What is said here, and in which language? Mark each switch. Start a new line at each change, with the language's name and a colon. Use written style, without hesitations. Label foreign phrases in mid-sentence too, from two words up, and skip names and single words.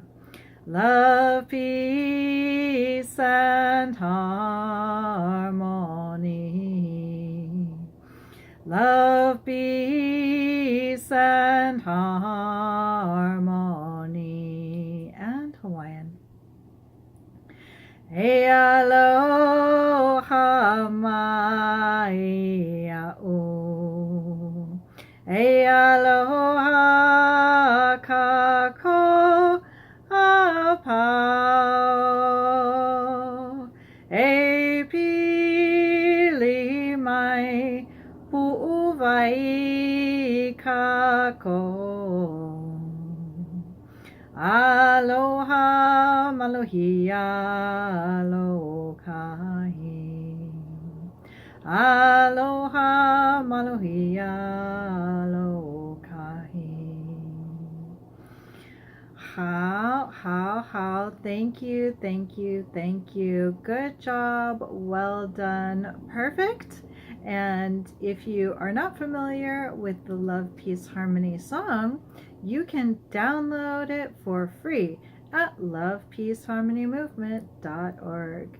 English: Love, peace, and harmony. Love, peace, and harmony. And Hawaiian.
Hawaiian: E aloha mai a'u. E aloha kako apau. E pili mai pu'uvai kako. Aloha malohia lokahi. Aloha malohia lokahi.
English: How. Thank you, thank you, thank you. Good job. Well done. Perfect. And if you are not familiar with the Love, Peace, Harmony song, you can download it for free at lovepeaceharmonymovement.org.